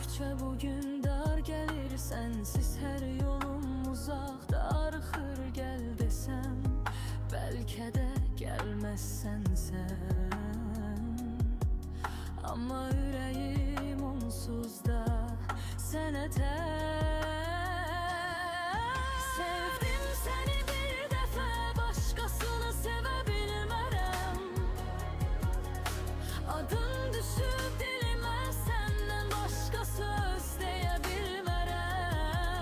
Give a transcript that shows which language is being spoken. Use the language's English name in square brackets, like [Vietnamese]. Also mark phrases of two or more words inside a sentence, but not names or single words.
[Turkish] bugün dar gelir, sensiz her yolum uzak, darıxır gel desem, belki de gelmezsen sen. Ama yüreğim onsuz da sənə tək. [Azerbaijani] Sevdim səni bir dəfə, başqasını sevə bilmərəm. Adın düşüb dilimə, səndən başqa söz deyə bilmərəm.